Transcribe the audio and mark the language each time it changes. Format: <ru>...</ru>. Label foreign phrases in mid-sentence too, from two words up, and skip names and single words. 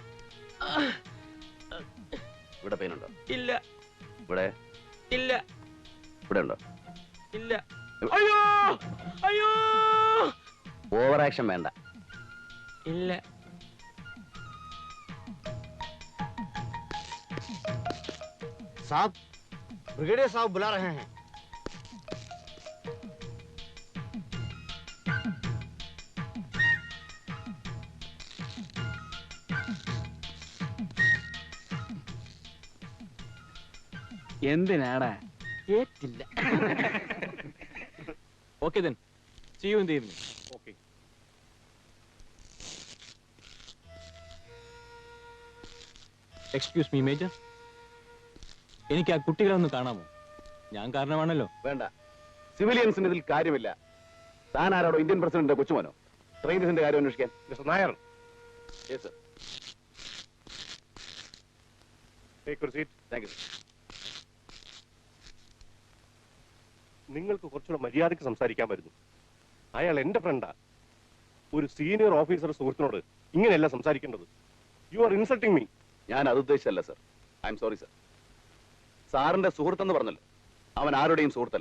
<ml>ഇവിടെ പെയിനുണ്ടോ? ഇല്ല. ഇവിടെ ഇല്ല. ഇവിടെ ഉണ്ടോ? ഇല്ല. അയ്യോ, അയ്യോ.</ml> <en>over action</en> <ml>വേണ്ട. ഇല്ല.</ml> <hi>साहब, ब्रिगेडियर साहब बुला रहे हैं.</hi> <ml>എന്തിനാടാ? ഏറ്റില്ല.</ml> <en>Okay then. See you in the evening. Okay. Excuse me, Major.</en> <ml>എനിക്ക് ആ കുട്ടികളെ ഒന്ന് കാണാമോ? ഞാൻ കാരണമാണല്ലോ. വേണ്ട, സിവിലിയൻസിന് ഇതിൽ കാര്യമില്ല. താൻ ആരാടോ?</ml> <en>Indian president</en> <ml>കൊച്ചുമോനോ? ട്രെയിനിന്റെ കാര്യം അന്വേഷിക്കാൻ.</ml> <en>Mister Nair, yes sir. take your seat. thank you.</en> <ml>നിങ്ങൾക്ക് കുറച്ചുകൂടെ മര്യാദയ്ക്ക് സംസാരിക്കാൻ പറ്റുന്നു. അയാൾ എന്റെ ഫ്രണ്ടാ. ഒരു</ml> <en>senior officer</en> <ml>സുഹൃത്തിനോട് ഇങ്ങനെയല്ല സംസാരിക്കേണ്ടത്.</ml> <en>you are insulting me.</en> <ml>ഞാൻ അത് ഉദ്ദേശിച്ചല്ല സർ.</ml> <en>I am sorry sir.</en> <ml>സാറിന്റെ സുഹൃത്തെന്ന് പറഞ്ഞല്ലോ, അവൻ ആരുടെയും സുഹൃത്തല്ല.</ml>